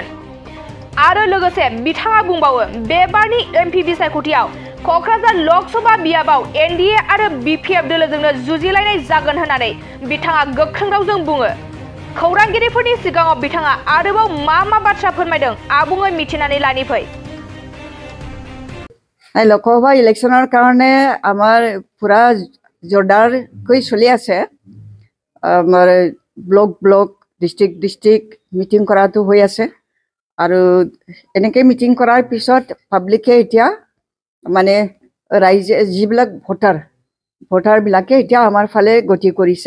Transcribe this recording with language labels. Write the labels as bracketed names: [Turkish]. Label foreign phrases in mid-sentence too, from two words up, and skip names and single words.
[Bodo] आरो लोगोसे बिथाङा बुंबावो बे बारनि एमपि बिसायख'थियाव क'क्राझार लकसभा बियाबाव एनडीए आरो बीपीएफ दलजोंनो जुजिलायनाय जागोन होननानै बिथाङा गोख्रों रावजों बुङो। खौरांगिरिफोरनि सिगाङाव बिथाङा आरोबाव मा बाथ्रा फोरमायदों आबुङै मिथिनानै लानि फै। [Assamese] লোকসভা ইলেকশনৰ কাৰণে আমাৰ পুৰা জোৰদাৰকৈ চলি আছে। আমাৰ [English] block district meeting [Assamese] কৰাটো হৈ আছে আৰু এনেকৈ মিটিং কৰাৰ পিছত পাব্লিকে এতিয়া মানে ৰাইজে যিবিলাক ভোটাৰবিলাকে এতিয়া আমাৰ ফালে গতি কৰিছে।